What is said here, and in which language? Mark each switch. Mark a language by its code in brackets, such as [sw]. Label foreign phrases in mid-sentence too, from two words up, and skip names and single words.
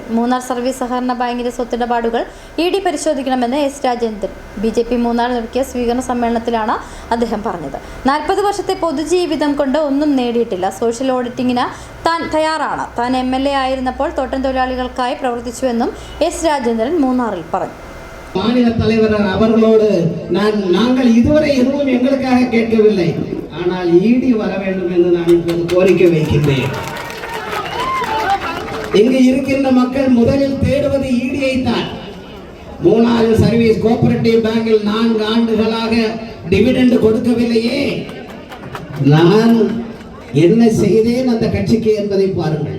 [ml] മൂന്നാർ സർവീസ് സഹകരണ ബാങ്കിന്റെ സ്വത്തിടപാടുകൾ ED പരിശോധിക്കണമെന്ന് S. രാജേന്ദ്രൻ BJP മൂന്നാർ നടത്തിയ സ്വീകരണ സമ്മേളനത്തിലാണ് അദ്ദേഹം പറഞ്ഞത്. 40 വർഷത്തെ പൊതുജീവിതം കൊണ്ട് ഒന്നും നേടിയിട്ടില്ല. സോഷ്യൽ ഓഡിറ്റിങ്ങിന് താൻ തയ്യാറാണ്. താൻ MLA ആയിരുന്നപ്പോൾ തോട്ടം തൊഴിലാളികൾക്കായി പ്രവർത്തിച്ചുവെന്നും S. രാജേന്ദ്രൻ മൂന്നാറിൽ പറഞ്ഞു. [ta] மாநில தலைவர் அவர்களோடு நாங்கள் இதுவரை எதுவும் எங்களுக்காக கேட்கவில்லை, ஆனால் ஈடி வர வேண்டும் என்று நான் இப்போது கோரிக்கை வைக்கின்றேன். இங்கு இருக்கின்ற மக்கள் முதலில் தேடுவது ஈடியை தான். மூணாறு சர்வீஸ் கோஆபரேட்டிவ் பேங்கில் 4 ஆண்டுகளாக டிவிடெண்ட் கொடுக்கவில்லையே, நான் என்ன செய்தேன் அந்த கட்சிக்கு என்பதை பாருங்கள்.